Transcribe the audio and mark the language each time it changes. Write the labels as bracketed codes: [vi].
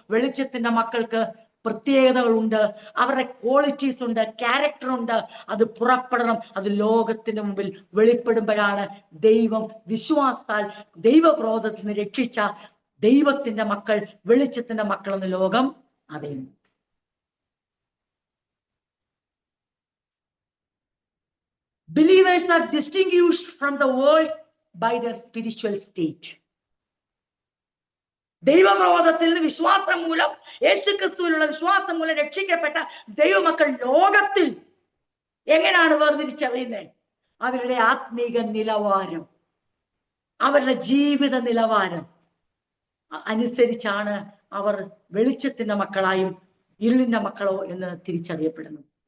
[ml] വെളിച്ചത്തിന്റെ മക്കൾക്ക് പ്രത്യേകതകളുണ്ട്, അവരുടെ ക്വാളിറ്റീസ് ഉണ്ട്, ക്യാരക്ടർ ഉണ്ട്. അത് പുറപ്പെടണം. അത് ലോകത്തിന് മുമ്പിൽ വെളിപ്പെടുമ്പോഴാണ് ദൈവം വിശ്വാസത്താൽ ദൈവക്രോധത്തിൽ നിന്ന് രക്ഷിച്ച ദൈവത്തിന്റെ മക്കൾ വെളിച്ചത്തിന്റെ മക്കളെന്ന് ലോകം അറിയുന്നു. [en] Believers are distinguished from the world by their spiritual state. [ml] ദൈവക്രോധത്തിൽ നിന്ന് വിശ്വാസം മൂലം, യേശുക്രിസ്തുവിലുള്ള വിശ്വാസം മൂലം രക്ഷിക്കപ്പെട്ട ദൈവമക്കൾ ലോകത്തിൽ എങ്ങനെയാണ് വേർതിരിച്ചറിയുന്നത്? അവരുടെ ആത്മീക നിലവാരം, അവരുടെ ജീവിത നിലവാരം അനുസരിച്ചാണ് അവർ വെളിച്ചത്തിന്റെ മക്കളായും ഇരുളിന്റെ മക്കളോ എന്ന് തിരിച്ചറിയപ്പെടുന്നു.